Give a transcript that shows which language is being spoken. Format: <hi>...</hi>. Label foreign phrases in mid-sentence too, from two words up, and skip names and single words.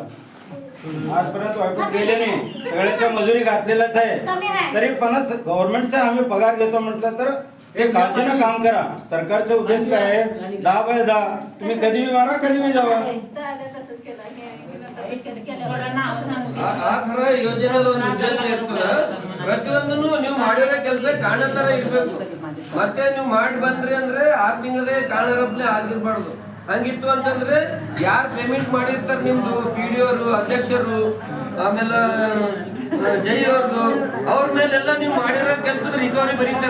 <mr>आजपर्यंत वायपट गेले नाही, सगळ्याच्या मजुरी घातलेलाच आहे. तरी पण गव्हर्नमेंटचा आम्ही पगार घेतो म्हटलं तर हे काळजीनं काम करा. सरकारचा उद्देश काय आहे? 10/10 तुम्ही कधी भी मारा कधी भी जावा.</mr> <kn>ಆ ತರ ಯೋಜನೆದ ಒಂದು ಉದ್ದೇಶ ಇರ್ತದ. ಪ್ರತಿಯೊಂದನ್ನು ನೀವು ಮಾಡಿರೋ ಕೆಲಸ ಕಾಣೋ ತರ ಇರ್ಬೇಕು. ಮತ್ತೆ ನೀವು ಮಾಡಿ ಬಂದ್ರಿ ಅಂದ್ರೆ 6 ತಿಂಗಳದೇ ಕಾಣರಪ್ಲೆ ಆಗಿರ್ಬಾರ್ದು. ಹಂಗಿತ್ತು ಅಂತಂದ್ರೆ ಯಾರು ಪೇಮೆಂಟ್ ಮಾಡಿರ್ತಾರೆ ನಿಮ್ದು PDO ಅವರು, ಅಧ್ಯಕ್ಷರು, ಆಮೇಲೆ ಜೈ ಅವ್ರದ್ದು, ಅವ್ರ ಮೇಲೆಲ್ಲ ನೀವು ಮಾಡಿರೋ ಕೆಲಸದ ರಿಕವರಿ ಬರೀತಾರೆ.</kn>